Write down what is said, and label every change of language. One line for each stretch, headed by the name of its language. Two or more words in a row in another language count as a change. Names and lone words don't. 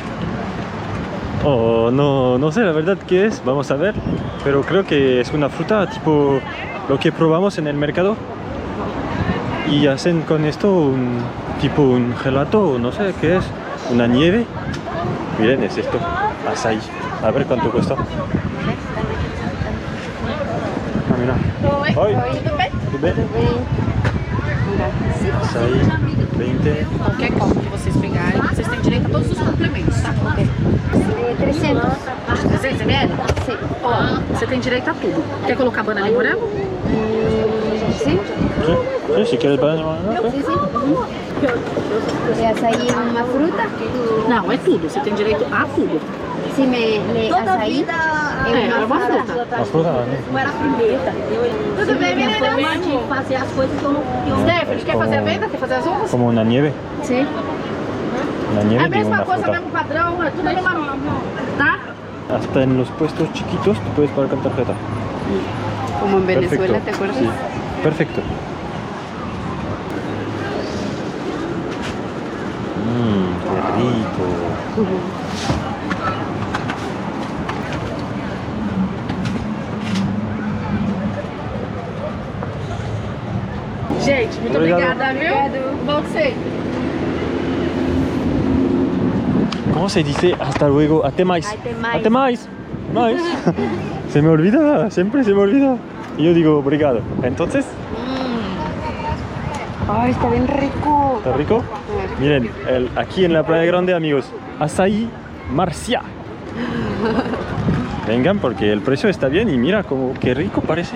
Spanish: Oh, no sé la verdad qué es, vamos a ver, pero creo que es una fruta tipo lo que probamos en el mercado y hacen con esto tipo un gelato, no sé qué es, una nieve. Miren, es esto, açaí. A ver cuánto cuesta. Ah, mira.
Portuguese: Oi, tudo bem? Açaí, 20. Qualquer copo que vocês pegarem, vocês têm direito a todos os complementos, tá? 300. 300 ml?
Spanish: Sí.
Portuguese: Ó, você tem direito a tudo. Quer colocar banana e morango?
Spanish: ¿Sí? Sí, si quieres banana, ¿no? Sí, sí. ¿Le açaí una fruta?
Portuguese: Não, é tudo. Você tem direito a tudo.
Spanish: Si me le açaí
Portuguese: É uma fruta.
Spanish: La fruta, ¿no?
Portuguese: Não era a primeira. Tudo bem, Minha menina? forma de fazer as coisas que eu não. Stephanie, quer fazer a venda? Quer fazer as uvas?
Spanish: Como una nieve. Sí. Una
Portuguese: É
Spanish: nieve
Portuguese: a
Spanish: de
Portuguese: mesma
Spanish: una
Portuguese: coisa,
Spanish: fruta.
Portuguese: mesmo padrão, é tudo a mesma mão, tá?
Spanish: Hasta en los puestos chiquitos tú puedes pagar con tarjeta. Como en Venezuela, Perfecto. ¿te acuerdas? Sí, perfecto. Qué rico.
Portuguese: Gente, muito Obrigado. obrigada, viu? Bom sei.
Spanish: ¿Cómo se dice hasta luego?
Portuguese: Até mais. Até mais. Até mais. Mais.
Spanish: Se me olvida, siempre se me olvida. Y yo digo obrigado. Entonces, Ay, está bien rico. ¿está rico? Miren, aquí en la Playa Grande, amigos, açaí Marcia. Vengan porque el precio está bien y mira como qué rico parece